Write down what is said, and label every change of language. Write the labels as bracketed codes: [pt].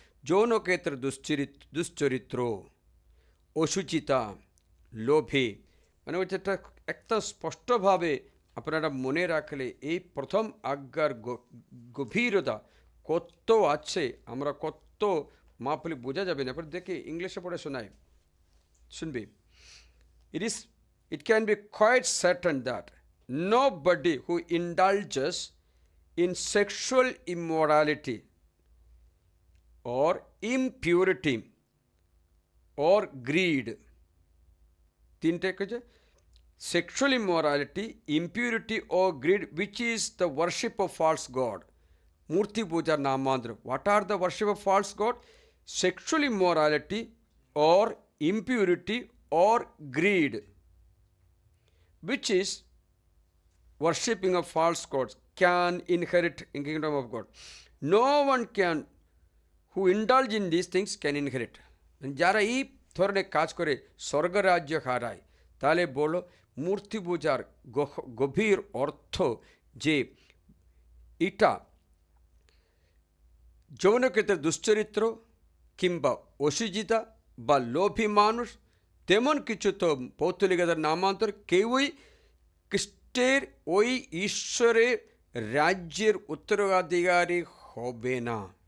[bn] যৌন ক্ষেত্রে দুশ্চরিত্র, অশুচিতা, লোভে। মানে হচ্ছে একটা স্পষ্টভাবে আপনারা মনে রাখলে এই প্রথম আজ্ঞার গভীরতা কত আছে, আমরা কত মাপলে বোঝা যাবে না। দেখে ইংলিশে পড়ে শোনায়, শুনবে। [en] It can be quite certain that nobody who indulges in sexual immorality or impurity or greed. [bn] তিনটে কিছু [en] sexual immorality, impurity or greed, which is the worship of false god. [bn] Murti puja namantra. [en] What are the worship of false god? Sexual immorality or impurity or greed, which is worshipping of false gods, can inherit in kingdom of God. No one can who indulge in these things can inherit. [bn] যারা এই ধরনের কাজ করে স্বর্গরাজ্য হারায়, তাহলে বলো মূর্তি পূজার গভীর অর্থ যে এটা যৌন ক্ষেত্রে দুশ্চরিত্র কিংবা অসুচিতা বা লোভী মানুষ, তেমন কিছু তো পৌত্তলিকতার নামান্তর কেউই খ্রিস্টের ওই ঈশ্বরের রাজ্যের উত্তরাধিকারী হবে না।